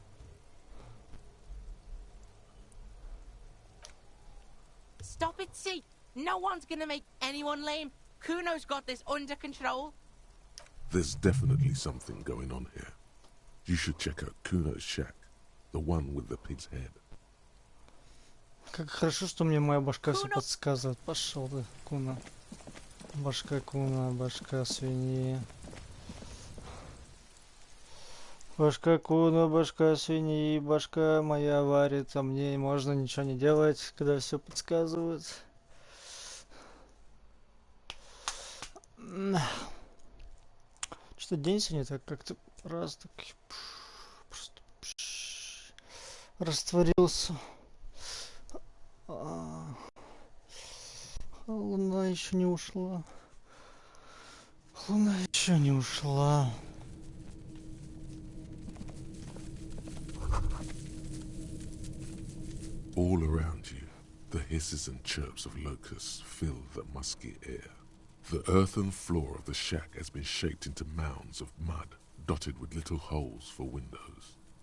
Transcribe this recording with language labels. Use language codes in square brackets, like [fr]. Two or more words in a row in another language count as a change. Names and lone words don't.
[en] Stop it, see. No one's gonna make anyone lame. Kuno's got this under control. There's definitely something going on here. You should check out Kuno's shack, the one with the pig's head. [ru] Как хорошо, что мне моя башка все подсказывает. Пошел ты, Куна. Башка Куна, башка свиньи. Башка куна, башка свиньи, башка моя варит, а мне можно ничего не делать, когда все подсказывают. Что день сегодня так как-то раз так просто растворился. Луна еще не ушла. Луна еще не ушла. [en] All around you, the hisses and chirps of locusts fill the musky air. The earthen floor of the shack has been shaped into mounds of mud, dotted with little holes for windows.